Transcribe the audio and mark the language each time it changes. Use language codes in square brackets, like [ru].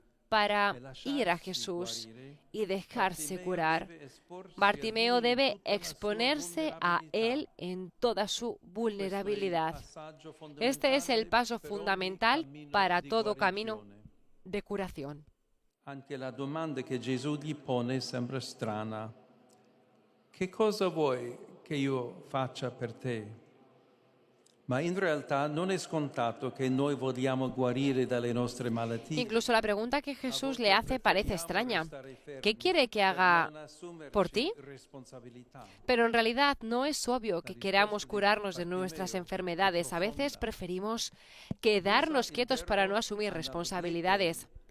[es] Para ir a Jesús y dejarse curar, Bartimeo debe exponerse a Él en toda su vulnerabilidad. Este es el paso fundamental para todo camino de curación. [it] Anche la domanda che Gesù gli pone sembra strana. Che cosa vuoi che io faccia per te? Ma in realtà non è scontato che noi vogliamo guarire dalle nostre malattie. [es] Incluso la pregunta que Jesús le hace parece extraña. ¿Qué quiere que haga por ti? Pero en realidad no es obvio que queramos curarnos de nuestras enfermedades. A veces preferimos quedarnos quietos para no asumir responsabilidades.